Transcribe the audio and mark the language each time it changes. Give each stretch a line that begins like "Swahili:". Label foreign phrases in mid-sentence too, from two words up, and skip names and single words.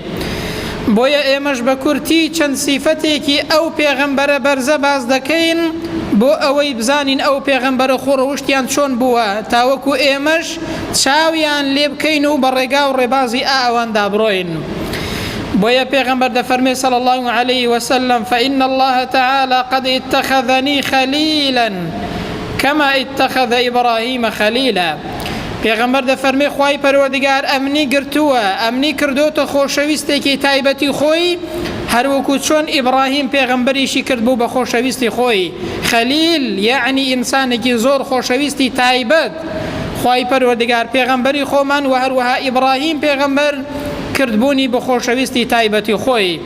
Central Kurdish: بۆیە ئێمەش بە کورتی چەند سیفەتێکی ئەو پێغەمبەرە بەرزە باز دەکەین بۆ ئەوەی بزانین ئەو پێغەمبەرە خۆڕەوشتیان چۆن بووە تاوەکو ئێمەش چاویان لێ بکەین و بە ڕێگا و ڕێبازی ئەواندا بڕۆین. بۆیە پێغەمبەر دەفەرمێ
Arabic: صلی الله عليه وسلم فإن الله تعالى قد اتخذني خليلا كما اتخذ إبراهيم خليلا.
Central Kurdish: پێغەمبەر دەفەرمێ خوای پەروەردگار ئەمنی گرتووە، ئەمنی کردوتە خۆشەویستێکی تایبەتی خۆی هەروەکو چۆن ئیبراهیم پێغەمبەریشی کرد بوو بە خۆشەویستی خۆی. خەلیل یعنی ئینسانێکی زۆر خۆشەویستی تایبەت خوای پەروەردگار پێغەمبەری خۆمان و هەروەها ئیبراهیم پێغەمبەر کردبوونی بە خۆشەویستی تایبەتی خۆی.